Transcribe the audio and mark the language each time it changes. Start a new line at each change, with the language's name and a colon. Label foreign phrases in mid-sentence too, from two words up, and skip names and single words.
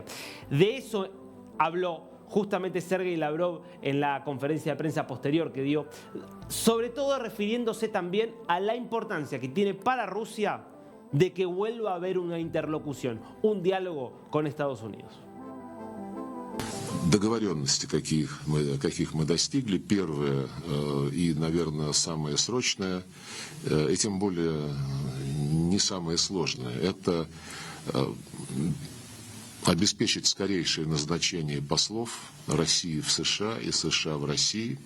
Spanish: De eso habló justamente Sergei Lavrov en la conferencia de prensa posterior que dio, sobre todo refiriéndose también a la importancia que tiene para Rusia de que vuelva a haber una interlocución, un diálogo con Estados Unidos.
Russian: Договоренности, каких мы достигли, первое и, наверное, самое срочное, и тем более не самое сложное, это обеспечить скорейшее назначение послов России в США и США в России.